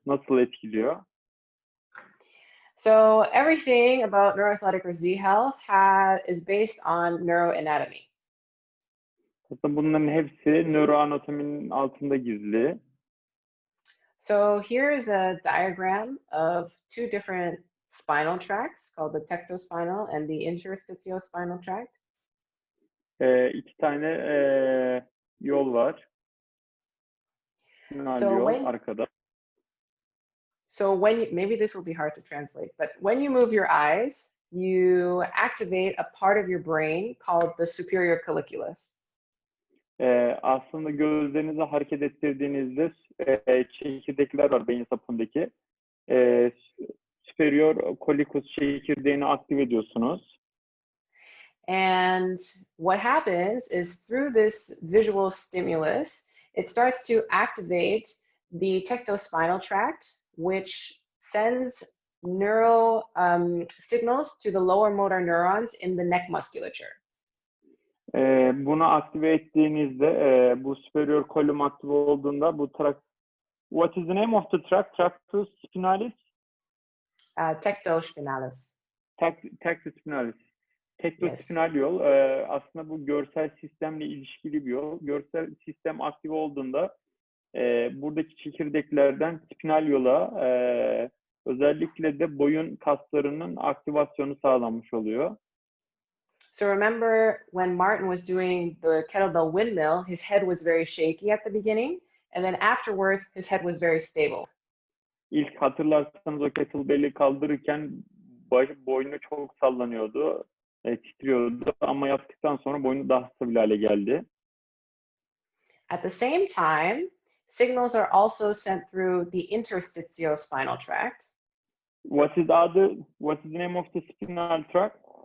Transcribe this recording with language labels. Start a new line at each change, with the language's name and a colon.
Turkish: Nasıl etkiliyor?
English: So everything about neuroathletic or Z health is based on neuroanatomy.
Turkish: Aslında bunların hepsi nöroanatominin altında gizli.
English: So here is a diagram of two different spinal tracts called the tectospinal and the interstitiospinal tract.
Turkish: İki tane yol var. Spinal
English: So
Turkish: yol arkada.
English: So maybe this will be hard to translate, but when you move your eyes, you activate a part of your brain called the superior colliculus.
Turkish: Aslında gözlerinizi hareket ettirdiğinizde çekirdekler var beyin sapındaki. Superior collicus çekirdeğini aktive ediyorsunuz.
English: And what happens is through this visual stimulus, it starts to activate the tectospinal tract, which sends neural signals to the lower motor neurons in the neck musculature.
Turkish: Bunu aktive ettiğinizde bu superior collum aktive olduğunda bu tract.
English: What is the name of the tract?
Latin: Tractus spinalis? Tectospinalis. Tractus spinalis. Tektospinal
English: Yes.
Turkish: yol aslında bu görsel sistemle ilişkili bir yol. Görsel sistem aktive olduğunda buradaki çekirdeklerden spinal yola özellikle de boyun kaslarının aktivasyonu sağlanmış oluyor.
English: So remember when Martin was doing the kettlebell windmill, his head was very shaky at the beginning, and then afterwards his head was very stable.
Turkish: İlk hatırlarsanız o kettlebell'i kaldırırken boynu çok sallanıyordu, titriyordu ama yaptıktan sonra boynu daha stabil hale geldi.
English: At the same time, signals are also sent through the interstitiospinal tract. What is the name of the spinal tract?